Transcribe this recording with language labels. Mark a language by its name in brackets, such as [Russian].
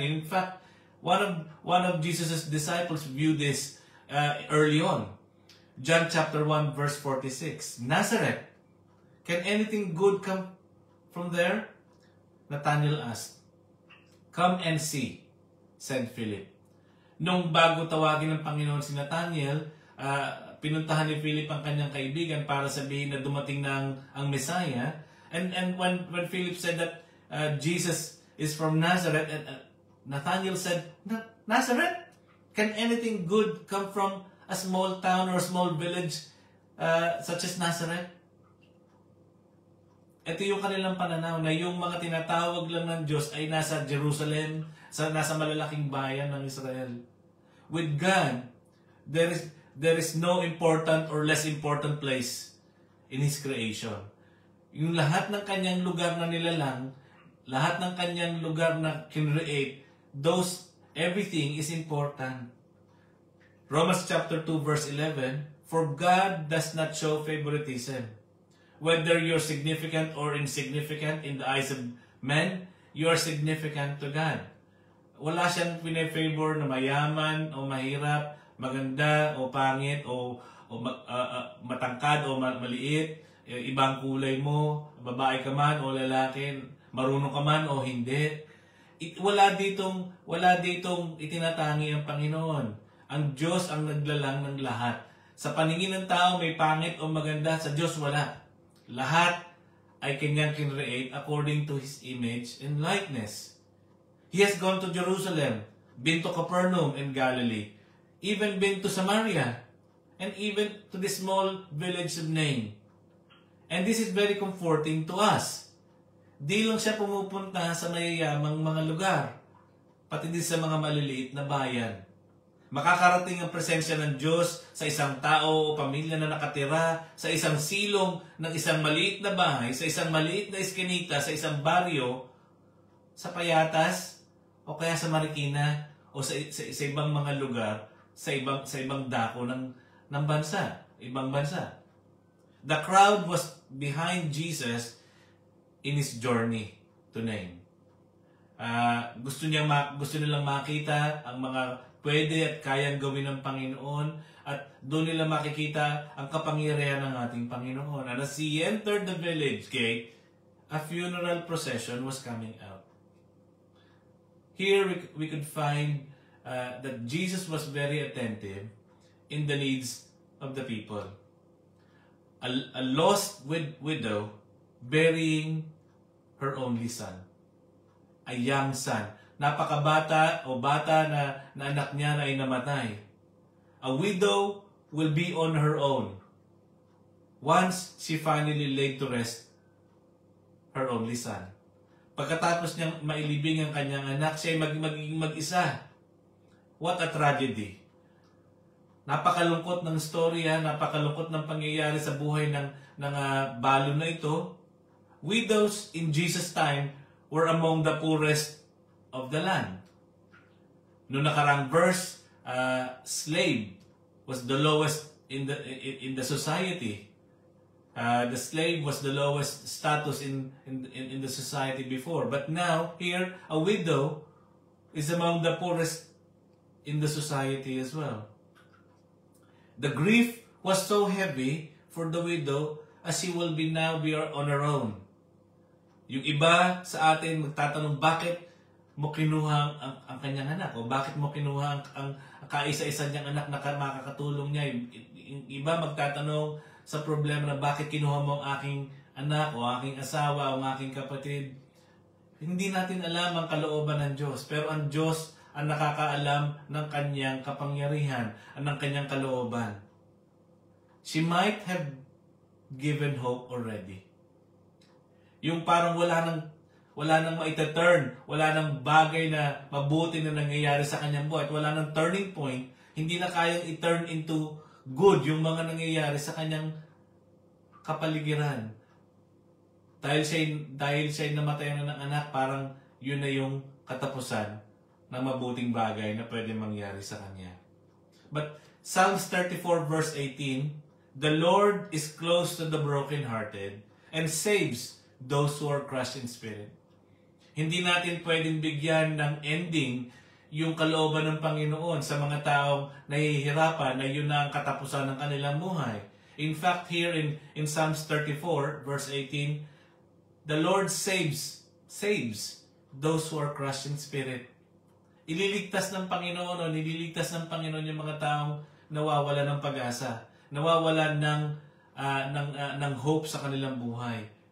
[English] In fact, one of Jesus' disciples viewed this early on. John chapter 1 verse 46. Nazareth, can anything good come from there? Nathanael asked. Come and see, said Philip. [Filipino] Nung bago tawagin ng Panginoon si Nathanael, pinuntahan ni Philip ang kanyang kaibigan para sabihin na dumating na ang Messiah. [English] And when Philip said that Jesus is from Nazareth, Nathanael said, Nazareth? Can anything good come from a small town or small village such as Nazareth? [Filipino] Ito yung kanilang pananaw na yung mga tinatawag lang ng Diyos ay nasa Jerusalem, nasa malalaking bayan ng Israel. [English] With God, there is no important or less important place in His creation. [Filipino] Yung lahat ng kanyang lugar na nilalang, lahat ng kanyang lugar na kinreate, [English] everything is important. Romans chapter 2 verse 11, for God does not show favoritism. Whether you're significant or insignificant in the eyes of men, you are significant to God. [Filipino] Wala siyang pine-favor na mayaman o mahirap, maganda o pangit o matangkad o maliit, ibang kulay mo, babae ka man o lalaki, marunong ka man o hindi. Wala ditong itinatangi ang Panginoon. Ang Diyos ang naglalang ng lahat. Sa paningin ng tao may pangit o maganda, sa Diyos wala. Lahat ay kanyang kinreate [English] according to His image and likeness. He has gone to Jerusalem, been to Capernaum in Galilee, even been to Samaria, and even to the small village of Nain. And this is very comforting to us. [Filipino] Di lang siya pumupunta sa mayayamang mga lugar, pati din sa mga maliliit na bayan. Makakarating ang presensya ng Diyos sa isang tao o pamilya na nakatira sa isang silong ng isang maliit na bahay, sa isang maliit na eskinita, sa isang baryo, sa Payatas, o kaya sa Marikina, o sa ibang mga lugar, sa ibang dako ng bansa, ibang bansa. [English] The crowd was behind Jesus in His journey to Nain. [Filipino] Gusto nilang makita ang mga pwede at kayang gawin ng Panginoon at doon nila makikita ang kapangyarihan ng ating Panginoon. [English] And as He entered the village gate, a funeral procession was coming out. Here we could find that Jesus was very attentive in the needs of the people. A lost widow burying her only son. A young son. [Filipino] Napakabata o bata na anak niya na ay namatay. [English] A widow will be on her own once she finally laid to rest her only son. [Filipino] Pagkatapos niyang mailibing ang kanyang anak, siya ay magiging mag-isa. [English] What a tragedy. [Filipino] Napakalungkot ng storya, napakalungkot ng pangyayari sa buhay ng balo na ito. [English] Widows in Jesus' time were among the poorest of the land. [Filipino] Noong nakarang [English] verse, slave was the lowest in the society. The slave was the lowest status in the society before. But now, here, a widow is among the poorest in the society as well. The grief was so heavy for the widow as she will now be on her own. [Filipino] Yung iba sa atin magtatanong, bakit mo kinuha ang kanyang anak? O bakit mo kinuha ang kaisa-isa niyang anak na makakatulong niya? Yung iba magtatanong sa problema na bakit kinuha mo ang aking anak o aking asawa o ang aking kapatid. Hindi natin alam ang kalooban ng Diyos. Pero ang Diyos ang nakakaalam ng kanyang kapangyarihan at ng kanyang kalooban. [English] She might have given hope already. [Filipino] Yung parang wala nang maita-turn, wala nang bagay na mabuti na nangyayari sa kanyang buhay, at wala nang turning point, hindi na kayang i-turn into good yung mga nangyayari sa kanyang kapaligiran. Dahil siya namatay na ng anak, parang yun na yung katapusan ng mabuting bagay na pwede mangyari sa kanya. [English] But Psalms 34 verse 18, the Lord is close to the brokenhearted and saves those who are crushed in spirit. [Filipino] Hindi natin pwedeng bigyan ng ending yung kalooban ng Panginoon sa mga taong nahihirapan na yun na ang katapusan ng kanilang buhay. [English] In fact, here in Psalms 34, verse 18, the Lord saves those who are crushed in spirit. [Filipino] Ililigtas ng Panginoon o nililigtas ng Panginoon yung mga taong nawawala ng pag-asa, nawawala ng hope sa kanilang buhay.